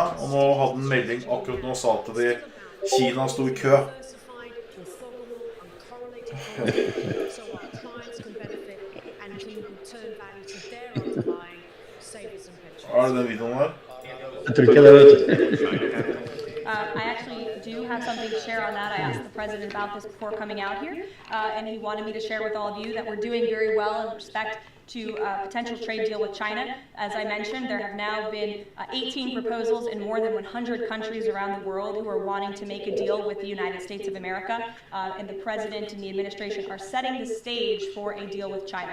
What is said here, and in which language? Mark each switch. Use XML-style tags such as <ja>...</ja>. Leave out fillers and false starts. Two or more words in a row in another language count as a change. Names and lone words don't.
<no>Og nå hadde en melding akkurat nå sa at Kina stod i kø. Er det den videoen her? Jeg tror ikke det, vet du.</no> <en>I actually do have something to share on that. I asked the president about this before coming out here, and he wanted me to share with all of you that we're doing very well in respect to a potential trade deal with China. As I mentioned, there have now been 18 proposals in more than 100 countries around the world who are wanting to make a deal with the United States of America, and the President and the administration are setting the stage for a deal with China.</en>